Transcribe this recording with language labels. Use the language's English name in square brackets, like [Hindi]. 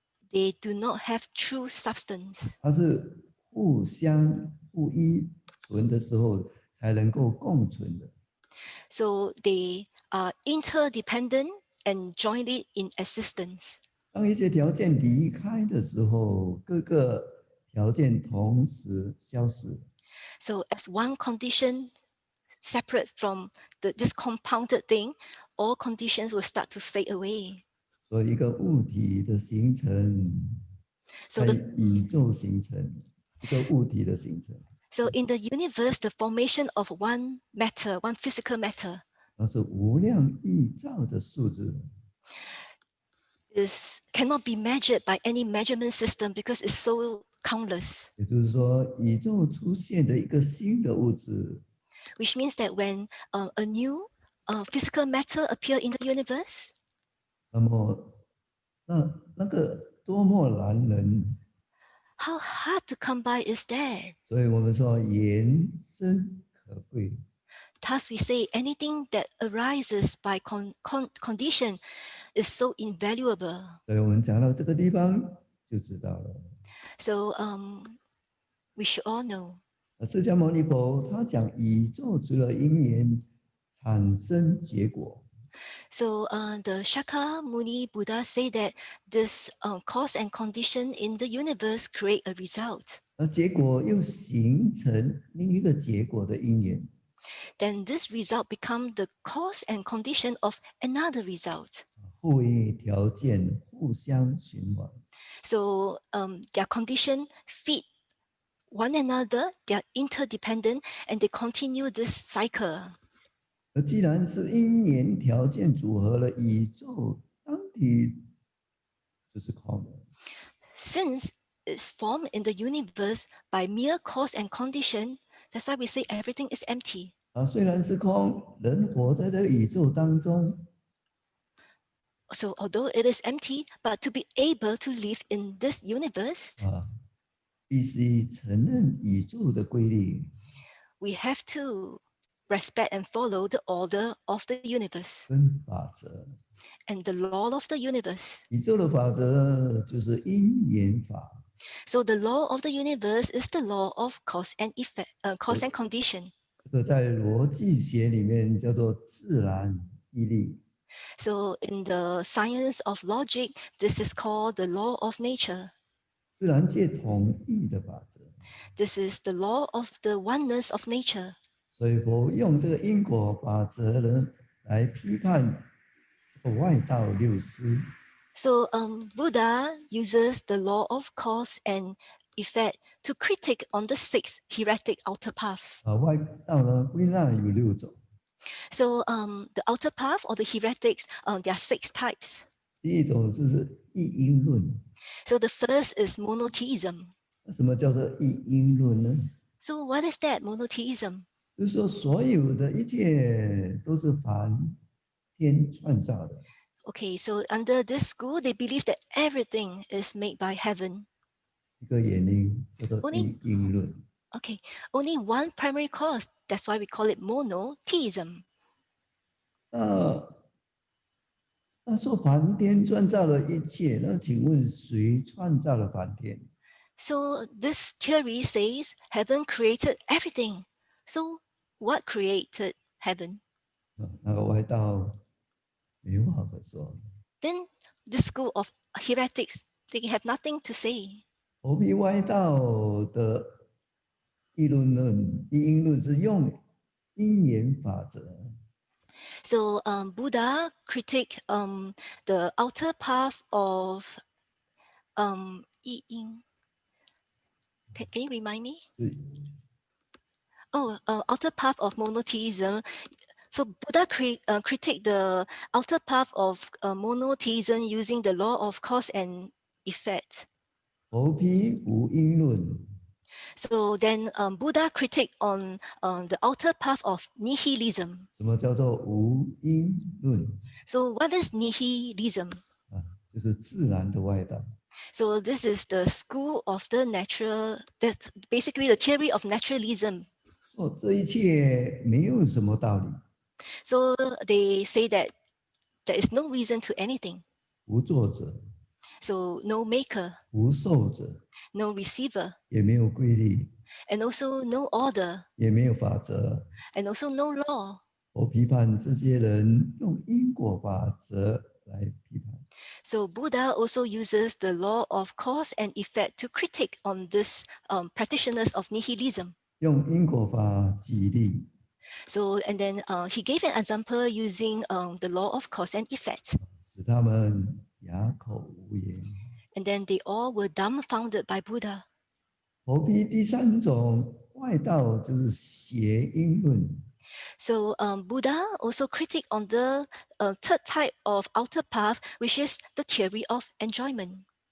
[English] They do not have true substance. [Chinese] 它是互相不依存的时候才能够共存的。 [English] So they are interdependent and jointly in existence. [Chinese] 当一些条件离开的时候，各个条件同时消失。 [English] So as one condition separate from this compounded thing, all conditions will start to fade away. [Chinese] 所以一个物体的形成， [English] So [Chinese] 在 [English] the [Chinese] 宇宙形成一个物体的形成， [English] So in the universe, the formation of one matter, one physical matter, [Chinese] 那是无量亿兆的数字。 [English] cannot be measured by any measurement system because it's so countless. [Chinese] 也就是说，宇宙出现的一个新的物质， [English] Which means that when a new physical matter appear in the universe, [Chinese] 那么那个多么难人！ [English] how hard to come by is that? [Chinese] 所以我们说缘深可贵。 [English] Thus we say anything that arises by condition is so invaluable. [Chinese] 所以我们讲到这个地方就知道了。 [English] So we should all know. [Chinese] 释迦牟尼佛他讲宇宙除了因缘产生结果， [English] So the Shakyamuni Buddha say that this cause and condition in the universe create a result. [Chinese] 而结果又形成另一个结果的因缘， [English] Then this result become the cause and condition of another result. [Chinese] 互为条件，互相循环。 [English] So their condition feed one another, they are interdependent, and they continue this cycle. [Chinese] 而既然是因缘条件组合了宇宙，当体就是空的。 [English] Since it's formed in the universe by mere cause and condition, that's why we say everything is empty. [Chinese] 虽然是空，人活在这个宇宙当中， [English] So although it is empty, but to be able to live in this universe, [Chinese] 必须承认宇宙的规律 [English] we have to respect and follow the order of the universe [Chinese] 跟法则。 [English] and the law of the universe. [Chinese] 宇宙的法则就是因缘法， [English] So the law of the universe is the law of cause and effect, cause and condition. [Chinese] 这个在逻辑学里面叫做自然毅力。 [English] So in the science of logic, this is called the law of nature. [Chinese] 自然界统一的法则， [English] This is the law of the oneness of nature. [Chinese] 所以佛用这个因果法则呢来批判这个外道六师。 [English] So Buddha uses the law of cause and effect to critique on the six heretic outer path. [Chinese] 外道呢归纳有六种， [English] So the outer path or the heretics, there are six types. [Chinese] 第一种就是一因论。 [English] So the first is monotheism. [Chinese] 什么叫做一因论呢？ [English] So what is that, monotheism? [Chinese] 就是说所有的一切都是梵天创造的。 [English] Okay, so under this school, they believe that everything is made by heaven. [Chinese] 一个原因叫做 [English] Only- [Chinese] 一因论。 [English] Okay, only one primary cause. That's why we call it monotheism. [Chinese] 那说梵天创造了一切，那请问谁创造了梵天？ [English] So this theory says heaven created everything. So what created heaven? [Chinese] 那个外道没话可说。 [English] Then the school of heretics, they have nothing to say. [Chinese] 佛比外道的议论论、一因论是用因缘法则， [English] So Buddha critique the outer path of Yi Ying. Can you remind me? [Chinese] 是 [English] Oh, outer path of monotheism. So Buddha critique the outer path of monotheism using the law of cause and effect. [Chinese] 佛批无因论， [English] So then Buddha critique on the outer path of nihilism. [Chinese] 什么叫做无因论？ [English] So what is nihilism? [Chinese] 就是自然的外道。 [English] So this is the school of the natural, that's basically the theory of naturalism. [Chinese] 说这一切没有什么道理， [English] So they say that there is no reason to anything. [Chinese] 无作者， [English] So no maker, [Chinese] 无受者， [English] no receiver, [Chinese] 也没有规律， [English] and also no order, [Chinese] 也没有法则。 [English] and also no law. [Chinese] 我批判这些人用因果法则来批判。 [English] So Buddha also uses the law of cause and effect to critique on this practitioners of nihilism. [Chinese] 用因果法举例， [English] So and then he gave an example using the law of cause and effect. [Chinese] 使他们哑口无言。 [English] And then they all were dumbfounded by Buddha. [Chinese] 佛批第三种外道就是邪因论， [English] So Buddha also critique on the third type of outer path, which is the theory of enjoyment.